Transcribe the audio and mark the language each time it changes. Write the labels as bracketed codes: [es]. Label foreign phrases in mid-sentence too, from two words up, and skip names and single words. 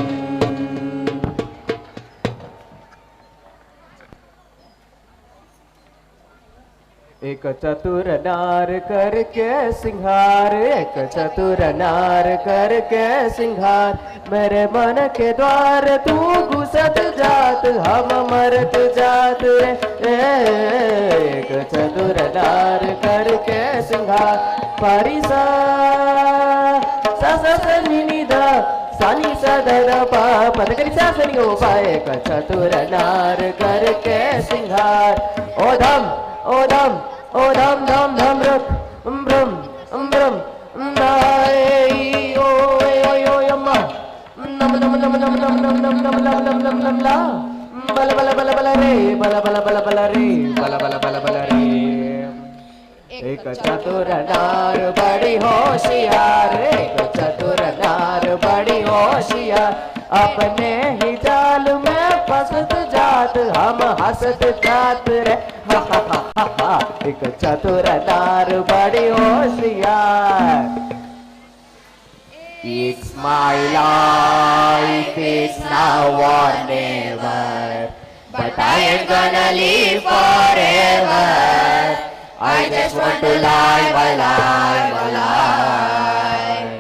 [hi] एक चतुर नार करके सिंहार एक चतुर नार करके सिंहार मेरे मन के द्वार तू घुसत जात हम मरत जात रे एक चतुर नार करके सिंहार परिसा सा नि दा सानी सा द पा पद करी सा सनी ओ पा एक चतुर नार करके सिंहार ओ धम ओ धम धम धम रुक ब्रम ब्रम नाय ओ ओ यम्मा नम नम नम नम नम नम नम नम नम नम नम नम ला बल बल बल बल रे बल बल बल बल रे बल बल बल बल रे एक चतुर नार बड़ी होशियार एक चतुर नार बड़ी होशियार अपने ही जाल में फंसत जात हम हंसत जात रे हा हा हा हा हा एक चतुर नार बड़ी होशियार। [en] It's my life, it's now or never, but I ain't gonna live forever. I just want to live alive, alive.